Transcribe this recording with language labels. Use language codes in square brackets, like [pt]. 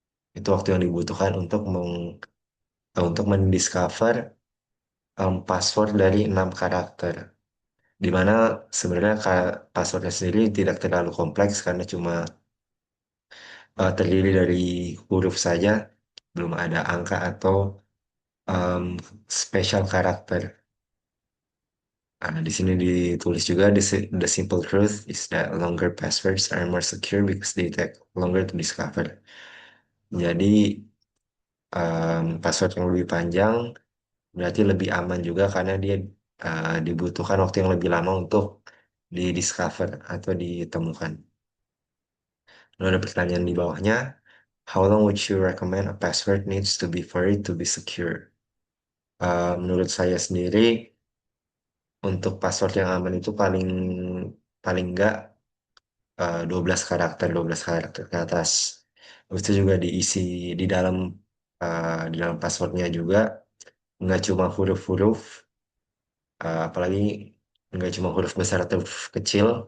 [id] Itu waktu yang dibutuhkan untuk mendiscover password dari 6 karakter. Di mana sebenarnya passwordnya sendiri tidak terlalu kompleks karena cuma terdiri dari huruf saja, belum ada angka atau um, special karakter. Nah, di sini ditulis juga [en] the simple truth is that longer passwords are more secure because they take longer to discover. [id] Jadi password yang lebih panjang berarti lebih aman juga karena dia dibutuhkan waktu yang lebih lama untuk di-discover atau ditemukan. Lalu ada pertanyaan di bawahnya, [en] how long would you recommend a password needs to be for it to be secure? [id] Menurut saya sendiri, untuk password yang aman itu paling paling enggak 12 karakter ke atas. Terus itu juga diisi di dalam passwordnya juga nggak cuma huruf-huruf, apalagi nggak cuma huruf besar atau huruf kecil.